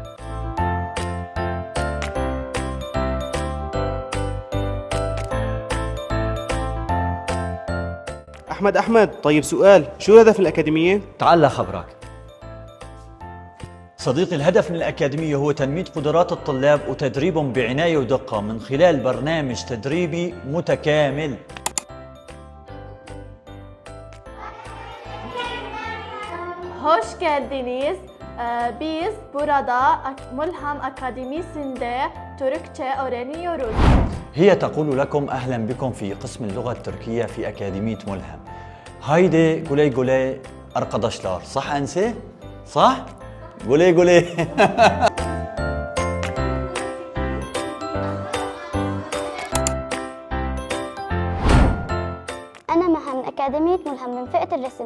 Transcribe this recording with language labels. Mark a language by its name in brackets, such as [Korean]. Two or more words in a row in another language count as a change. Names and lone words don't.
[Arabic] أحمد، طيب سؤال، شو هدف الأكاديمية؟ تعال خبرك صديقي. الهدف من الأكاديمية هو تنمية قدرات الطلاب وتدريبهم بعناية ودقة من خلال برنامج تدريبي متكامل. [Turkish] Hoş geldiniz. Biz burada Mulham Akademisi'nde Türkçe öğreniyoruz. [Arabic] هي تقول لكم أهلا بكم في قسم اللغة التركية في أكاديمية ملهم. هايدي قولي arkadaşlar. صح أنسة؟ صح؟ قولي أنا مها من أكاديمية ملهم من فئة الرسم.